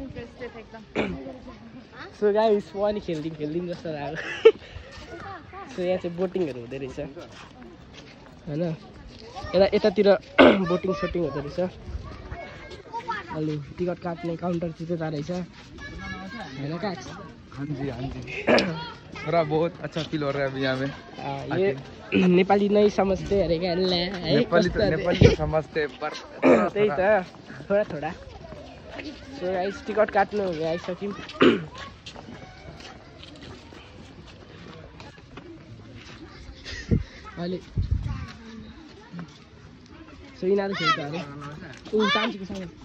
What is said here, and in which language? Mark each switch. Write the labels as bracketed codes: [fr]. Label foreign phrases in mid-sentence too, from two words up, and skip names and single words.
[en] so guys [ne] म पनि खेल्दिउँ जस्तो लाग्यो सो यहाँ चाहिँ बोटिङहरू हुँदो रहेछ होइन यतातिर बोटिङ सोटिङ हुँदो रहेछ अलि टिकट काट्ने काउन्टर चाहिँ त्यता रहेछ होइन काट्छ [hi] हाँ जी थोड़ा बहुत अच्छा फील हो रहा है अभी यहाँ में ये नेपाली नहीं समझते अरे क्या नेपाली तो समझते पर [ne] त्यही त थोड़ा [en] so guys [ne] टिकट काट्नु आइसक्यौँ अहिले सो यिनीहरू खेल्छ अरे ऊ चान्चीको सँग